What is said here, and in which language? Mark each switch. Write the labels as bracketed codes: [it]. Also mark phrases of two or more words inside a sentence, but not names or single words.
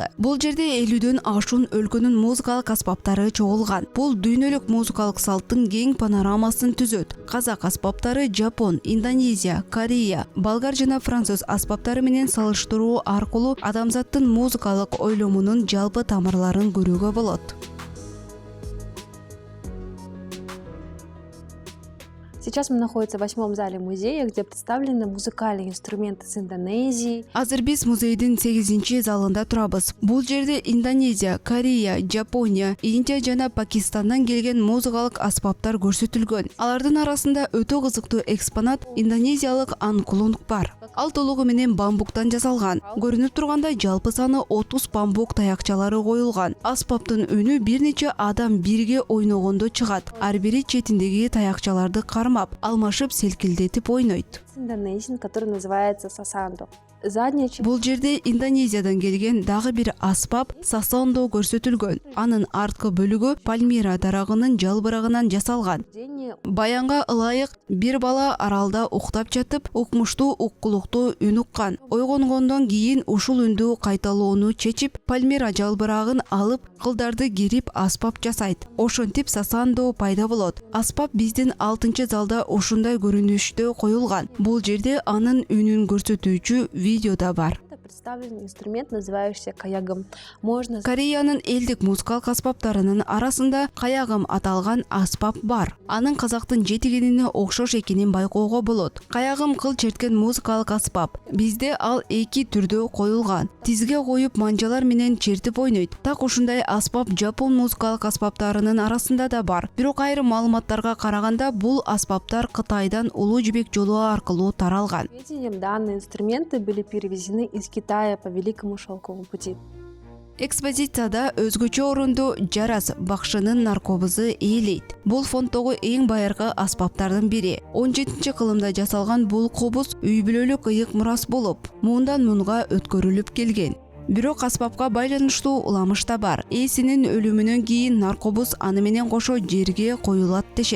[ky] Бул жерде 50дөн ашуун өлкөнүн музыкалык аспаптары чогулган. Бул дүйнөлүк музыкалык салттын кең панорамасын түзөт. Казак аспаптары Жапон, Индонезия, Корея, болгар жана француз аспаптары менен салыштыруу аркылуу адамзаттын музыкалык ойломунун жалпы тамырларын көрүүгө болот. [ru] Сейчас мы находимся в 8-м зале музея, где представлены музыкальные инструменты с Индонезии. [ky] Азыр биз музейдин 8-чи залында турабыз. Бул жерде Индонезия, Корея, Жапония, Индия жана Пакистандан келген музыкалык аспаптар көрсөтүлгөн. Алардын арасында өтө кызыктуу экспонат индонезиялык анкулунг бар. Ал толугу менен бамбуктан жасалган. Көрүнүп тургандай жалпы саны 30 бамбук таякчалары коюлган. Аспаптын үнү бир нече адам бирге ойногондо чыгат. Ар бири четиндеги таякчаларды кармап, алмашып селкилдетип ойнойт. [ru] Индонезиан, который называется сасандо. Задняя часть. [ky] Бул жерде Индонезиядан келген дагы бир аспап сасандо көрсөтүлгөн. Анын арткы бөлүгү пальмира дарагынын жалбырагынан жасалган. Баянга ылайык бир бала аралда уктап жатып, укмуштуу уккулуктуу үн уккан. Ойгонгондон кийин ушул үндү кайталоону чечип, пальмира жалбырагын алып, кылдарды керип аспап жасайт. Ошентип сасандо пайда болот. Аспап биздин 6-чы залда ушундай көрүнүштө коюлган. Бул жерде анын үнүн көрсөтүүчү видео да бар. [ru] Представлен инструмент, называющийся каягым. Можно... [ky] Кореянын элдик музыкалык аспаптарынын арасында каягым аталган аспап бар. Анын казактын жетигинине окшош экенин байкоого болот. Каягым кыл черткен музыкалык аспап. Бизде ал 2 түрдө коюлган. Тизге коюп манжалар менен чертип ойнойт. Так ушундай аспап жапон музыкалык аспаптарынын арасында да бар. Бирок айрым маалыматтарга караганда бул аспаптар Кытайдан Улуу Жибек жолу аркылуу таралган. [ru] Данные инструменты были перевезены из Китая по Великому шелковому пути. [ky] Экспозицияда өзгөчө орунду Жарас бакшынын наркобузу ээлейт. Бул фонддогу эң байыркы аспаптардын бири. 17-кылымда жасалган бул кобуз үй бүлөлүк ыйык мурас болуп, муундан муунга өткөрүлүп келген. Бирок аспапка байланыштуу уламыш да бар. Ээсинин өлүмүнөн кийин наркобуз аны менен кошо жерге коюлат дешет.